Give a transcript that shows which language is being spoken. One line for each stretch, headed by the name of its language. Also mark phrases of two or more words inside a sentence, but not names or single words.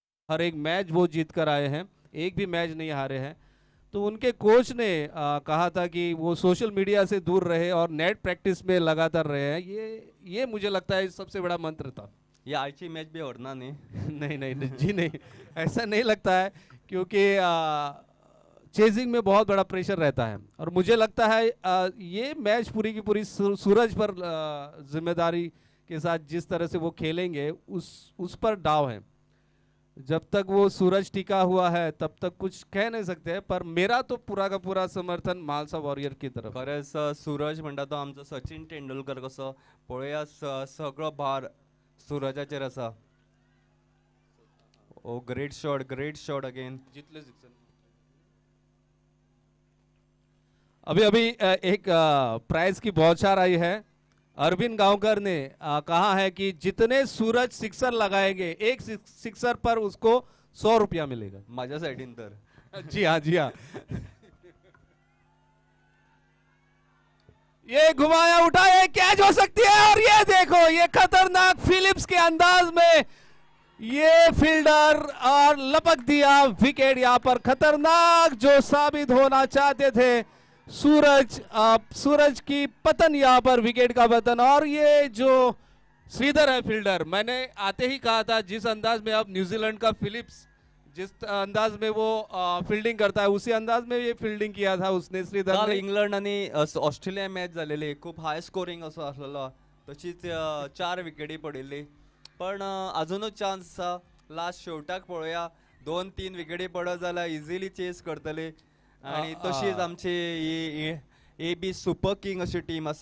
Hindi: हर एक मैच वो जीत कर आए हैं, एक भी मैच नहीं हारे हैं। तो उनके कोच ने कहा था कि वो
English: social media
Hindi: से दूर रहे और
English: net practice
Hindi: में लगातार रहे हैं। ये मुझे लगता है सबसे बड़ा मंत्र था।
Konkani: ये आजची मॅच बी हरना न्ही.
Hindi: नहीं नहीं नहीं जी नहीं, ऐसा नहीं लगता है, क्योंकि चेजिंग में बहुत बड़ा प्रेशर रहता है। और मुझे लगता है ये मैच पूरी की पूरी सूरज पर जिम्मेदारी के साथ जिस तरह से वो खेलेंगे उस पर दाव है। जब तक वो सूरज टिका हुआ है तब तक कुछ कह नहीं सकते हैं, पर मेरा तो पूरा का पूरा समर्थन मालसा वॉरियर की तरफ।
Konkani: खरेंच सूरज म्हणटा तो आमचो सचिन तेंडुलकर कसो पळया सगळो भार सूरजाचेर आसा.
English: oh great shot again.
Hindi: अभी अभी एक प्राइज की बौछार आई है। अरविंद गांवकर ने कहा है कि जितने सूरज सिक्सर लगाएंगे एक सिक्सर पर उसको 100 रुपया मिलेगा।
Konkani: माझ्या साइडीन तर.
Hindi: जी हाँ जी हाँ। ये घुमाया उठा, ये कैच हो सकती है, और ये देखो ये खतरनाक फिलिप्स के अंदाज में ये फील्डर और लपक दिया विकेट। यहां पर खतरनाक जो साबित होना चाहते थे सूरज की पतन, यहां पर विकेट का पतन। और ये जो श्रीधर है फील्डर, मैंने आते ही कहा था जिस अंदाज में अब न्यूजीलैंड का फिलिप्स जिस अंदाज में वो फील्डिंग करता है उसी अंदाज में ये फील्डिंग किया था उसने श्रीधर काल ने।
Konkani: इंग्लंड आणि ऑस्ट्रेलिया मॅच झालेली खूप
English: high scoring
Konkani: असो असलेलो. तशीच 4 विकेटी पडिल्ली, पण अजूनच चान्स आसा. लास्ट शेवटाक पळोवया, 2-3 विकेटी पडत जाल्यार
English: easily chase
Konkani: करतले. आणि तशीच आमची ए बी सुपर किंग अशी टीम आसा.